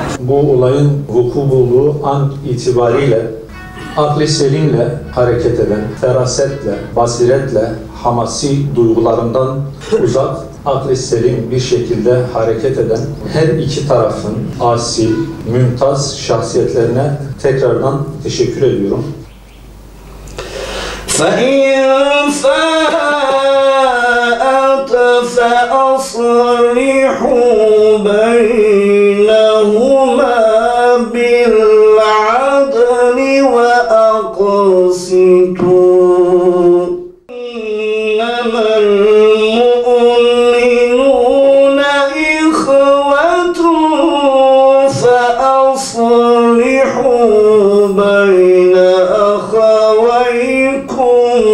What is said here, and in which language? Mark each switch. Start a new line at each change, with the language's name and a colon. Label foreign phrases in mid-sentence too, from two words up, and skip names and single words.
Turkish: bu olayın vuku bulduğu an itibariyle akli selimle hareket eden, ferasetle, basiretle, hamasi duygularından uzak, akli selim bir şekilde hareket eden her iki tarafın asil, mümtaz şahsiyetlerine tekrardan teşekkür ediyorum.
Arabic: فَاِنْ فَاءَتْ فَأَصْلِحُوا بَيْنَهُمَا بِالْعَدْلِ وَأَقْسِطُوا إِنَّمَا الْمُؤْمِنُونَ إِخْوَةٌ فَأَصْلِحُوا بَيْنَ أَخَوَيْكُمْ